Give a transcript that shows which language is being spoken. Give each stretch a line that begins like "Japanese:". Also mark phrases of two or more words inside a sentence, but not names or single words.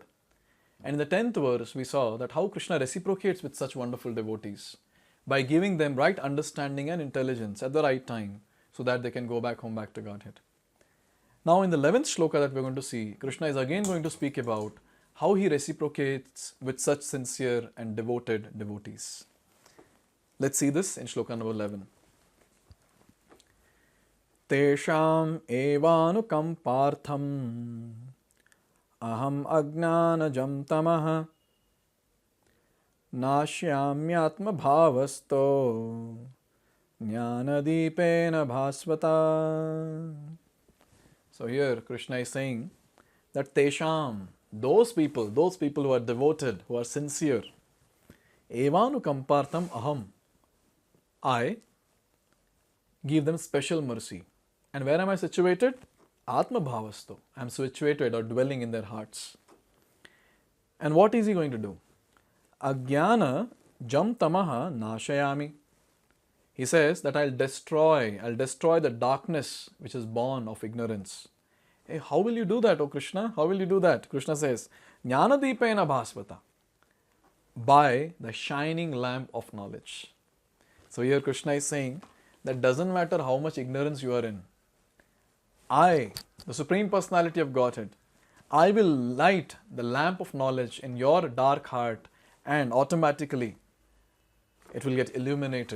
English: And in the 10th verse, we saw that how Krishna reciprocates with such wonderful devotees by giving them right understanding and intelligence at the right time so that they can go back home, back to Godhead. Now in the 11th shloka that we are going to see, Krishna is again going to speak about how he reciprocates with such sincere and devoted devotees. Let's see this in shloka number 11.
Sanskrit: तेषाम् एवानुकम्पार्थम् अहम् अज्ञान-जं तमः नाशयाम्य् आत्म-भाव-स्थो ज्ञान-दीपेन भास्वता.
English: So here Krishna is saying that teṣām, those people who are devoted, who are sincere,
Sanskrit: एवानुकम्पार्थम् अहम्,
English: I give them special mercy. And where am I situated?
Sanskrit: आत्म-भाव-स्थो.
English: I am situated or dwelling in their hearts. And what is he going to do?
Sanskrit: अज्ञान-जं तमः नाशयाम्य्.
English: He says that I'll destroy the darkness which is born of ignorance. Hey, how will you do that, O Krishna? How will you do that? Krishna says,
Sanskrit: ज्ञान-दीपेन भास्वता.
English: By the shining lamp of knowledge. So here Krishna is saying that doesn't matter how much ignorance you are in. I, the Supreme Personality of Godhead, I will light the lamp of knowledge in your dark heart and automatically it will get illuminated.